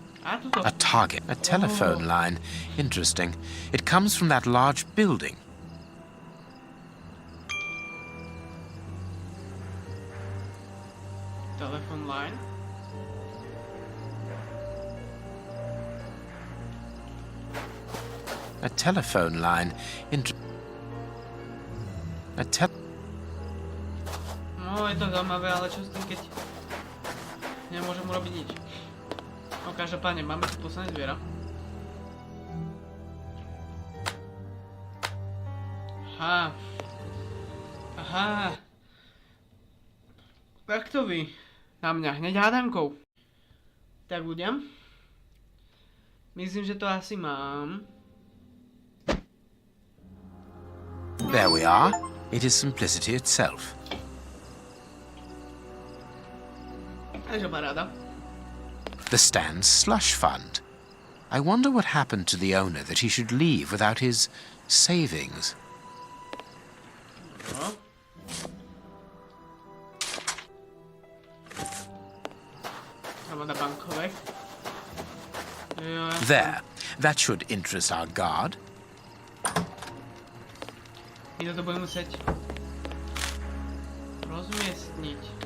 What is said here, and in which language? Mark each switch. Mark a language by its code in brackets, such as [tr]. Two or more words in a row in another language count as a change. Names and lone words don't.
[sk] A tuto. [en] A target. A telephone line. Interesting. It comes from that large building. Telephone line. A telephone line. [sk] No, je to zaujímavé, ale čo s tým, keď nemôžem urobiť nič. No, každopádne, máme tu posledné zviera. Aha. Aha. Tak to vy. Na mňa hneď hádankou. Tak ľudia. Myslím, že to asi mám. [en] There we are. It is simplicity itself. [sk] Takže paráda. [en] The stand's slush fund. I wonder what happened to the owner that he should leave without his savings. [sk] No. Armáda bankovek. Jo, [en] There. That should interest our guard. [sk] my to budeme musieť rozmiestniť.